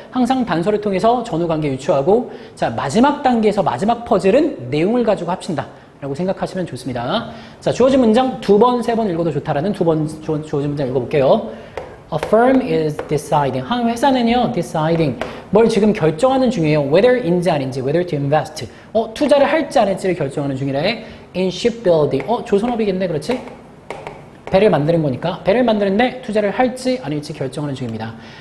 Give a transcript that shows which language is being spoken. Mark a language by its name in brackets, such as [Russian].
[Korean] 항상 단서를 통해서 전후관계 유추하고 자 마지막 단계에서 마지막 퍼즐은 내용을 가지고 합친다 라고 생각하시면 좋습니다. 자 주어진 문장 2번, 3번 읽어도 좋다라는 2번 주어진 문장 읽어볼게요. [English] A firm is deciding. [Korean] 한 회사는요, [English] deciding. [Korean] 뭘 지금 결정하는 중이에요. whether인지 아닌지, [English] whether to invest. [Korean] 투자를 할지 안 할지를 결정하는 중이래. [English] in shipbuilding. [Korean] 조선업이겠네, 그렇지? 배를 만드는 거니까. 배를 만드는데 투자를 할지 아닐지 결정하는 중입니다.